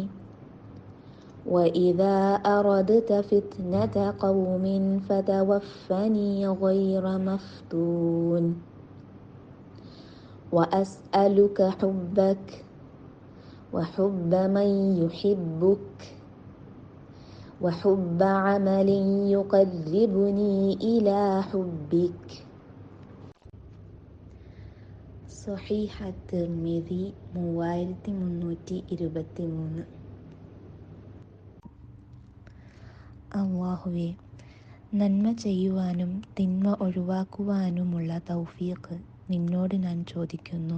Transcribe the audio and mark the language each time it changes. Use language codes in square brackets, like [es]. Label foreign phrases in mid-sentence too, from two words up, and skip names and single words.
[ar] وإذا أردت فتنة قوم فتوفني غير مفتون وأسألك حبك وحب من يحبك وحب عمل يقربني إلى حبك. [ml] സ്വഹീഹ് തിർമിദി 3323. അല്ലാഹുവേ, നന്മ ചെയ്യുവാനും തിന്മ ഒഴിവാക്കുവാനുമുള്ള തൗഫീഖ് നിന്നോട് ഞാൻ ചോദിക്കുന്നു.